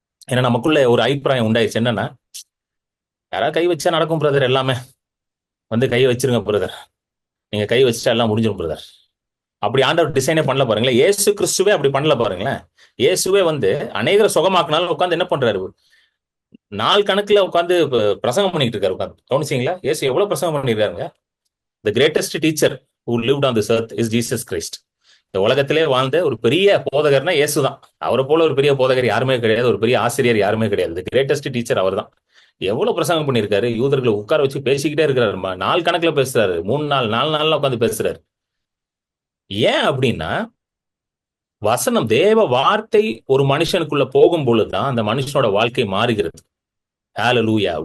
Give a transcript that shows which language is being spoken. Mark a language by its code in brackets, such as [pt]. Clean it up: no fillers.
[ta] ஏன்னா நமக்குள்ள ஒரு அபிப்பிராயம் உண்டாயிடுச்சு என்னன்னா, யாராவது கை வச்சா நடக்கும் பிரதர், எல்லாமே வந்து கை வச்சிருங்க பிரதர், நீங்க கை வச்சுட்டா எல்லாம் முடிஞ்சிடும் பிரதர். அப்படி ஆண்டவர் டிசைனே பண்ணல பாருங்களேன். இயேசு கிறிஸ்துவே அப்படி பண்ணல பாருங்களேன். இயேசுவே வந்து அநேகரை சுகமாக்குனாலும் உட்காந்து என்ன பண்றாரு, நாள் கணக்குல உட்காந்து பிரசங்கம் பண்ணிட்டு இருக்காரு உட்காந்து. கவனிச்சீங்களா? இயேசு எவ்வளவு பிரசங்கம் பண்ணிருக்காருங்க. [en] The greatest teacher who lived on this earth is Jesus Christ. [ta] இந்த உலகத்திலே வாழ்ந்த ஒரு பெரிய போதகர்னா இயேசுதான். அவரை போல ஒரு பெரிய போதகர் யாருமே கிடையாது, ஒரு பெரிய ஆசிரியர் யாருமே கிடையாது. கிரேட்டஸ்ட் டீச்சர் அவர் தான். எவ்வளவு பிரசங்கம் பண்ணியிருக்காரு, யூதர்களை உட்கார வச்சு பேசிக்கிட்டே இருக்கிறாரு. நாள் கணக்குல பேசுறாரு, 3 நாள் 4 நாள்ல உட்காந்து பேசுறாரு. ஏன் அப்படின்னா, வசனம் தேவ வார்த்தை ஒரு மனுஷனுக்குள்ள போகும் பொழுதுதான் அந்த மனுஷனோட வாழ்க்கை மாறுகிறது. ஹalleluya.